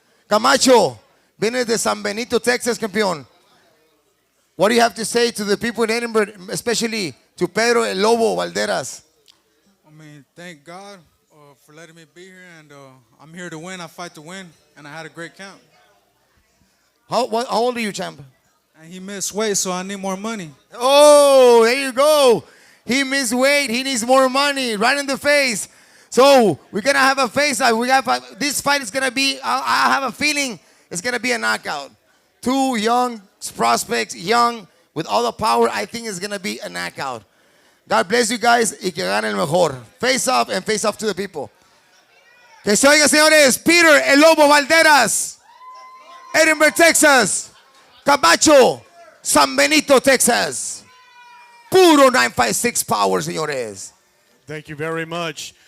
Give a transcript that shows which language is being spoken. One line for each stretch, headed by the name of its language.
Spanish: Camacho, viene de San Benito, Texas, campeón.
English: What do you have to say to the people in Edinburgh, especially to Pedro El Lobo Balderas? I mean, thank God for letting me be here, and I'm here to win. I fight to win, and I had a great camp. How old are you, champ? And he missed weight, so I need more money. Oh, there you go. He missed weight. He needs more money. Right in the face. So we're going to have a face-off. This fight is going to be, I have a feeling it's going to be a knockout. 2 young prospects, young, with all the power. I think it's going to be a knockout. God bless you guys
Spanish: y que gane el mejor.
English: Face-off and face-off to the people.
Spanish: Que se oiga, señores. Peter El Lobo Balderas, Edinburgh, Texas. Camacho, San Benito, Texas. Puro 956 power, señores.
English: Thank you very much.